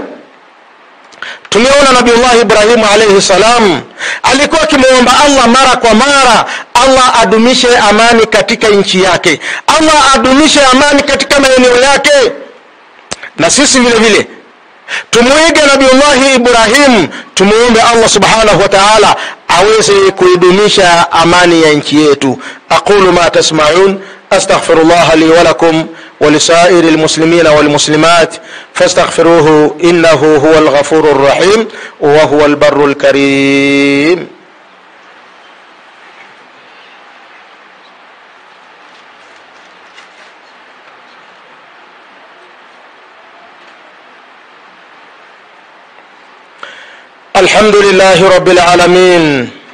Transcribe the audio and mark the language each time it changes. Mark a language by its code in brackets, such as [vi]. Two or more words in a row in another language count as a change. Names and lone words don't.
[sw] Tumeona Nabiullah Ibrahim [ar] عليه السلام [sw] alikuwa akimwomba Allah mara kwa mara, Allah adumishe amani katika nchi yake, Allah adumishe amani katika maeneo yake. Na sisi vile vile tumuige Nabiullah Ibrahim, tumuombe [ar] الله سبحانه وتعالى [sw] aweze kuidumisha amani ya nchi yetu. [ar] أقول ما تسمعون أستغفر الله لي ولكم ولسائر المسلمين والمسلمات فاستغفروه إنه هو الغفور الرحيم وهو البر الكريم. الحمد لله رب العالمين،